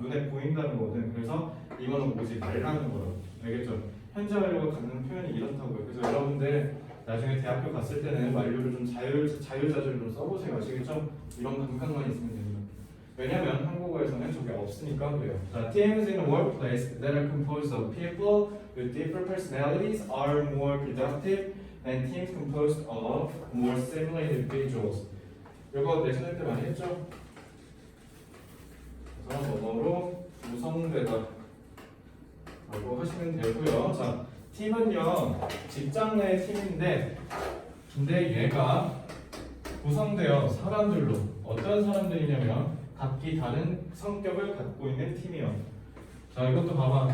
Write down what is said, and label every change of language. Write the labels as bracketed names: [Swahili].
[Korean] 눈에 보인다는 거거든. 그래서 이거는 오지 말라는 거라고. 알겠죠? 현재 완료가 갖는 표현이 이렇다고요. 그래서 여러분들 나중에 대학교 갔을 때는 완료를 좀 자유자재로 좀 써보세요. 아시겠죠? 이런 감각만 있으면 됩니다. 왜냐면 한국어에서는 저게 없으니까 그래요. [English] 자, teams in a workplace that are composed of people with different personalities are more productive than teams composed of more similar individuals. [Korean] 이거 내신할 때 많이 했죠? 그래서 뭐뭐로 구성되다 라고 하시면 되고요. 자, 팀은요 직장 내 팀인데 근데 얘가 구성되어 사람들로 어떤 사람들이냐면 각기 다른 성격을 갖고 있는 팀이요. 자, 이것도 봐봐.